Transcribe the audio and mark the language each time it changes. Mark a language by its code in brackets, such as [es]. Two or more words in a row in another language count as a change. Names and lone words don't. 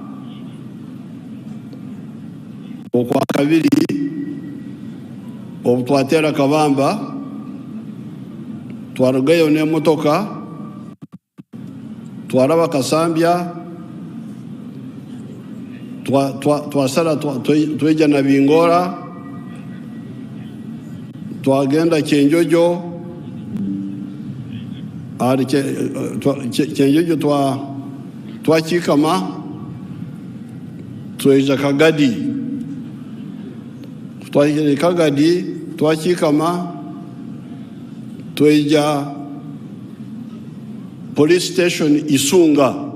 [nyo] okwa kabiri obutwatera kabamba twarugayo n'emotoka twaraba kasambya twasara tweja na Bingora twagenda Kyenjojo ari Kyenjojo twakikama tweja Kagadi twagenda Kagadi twakikama tweja police station Isunga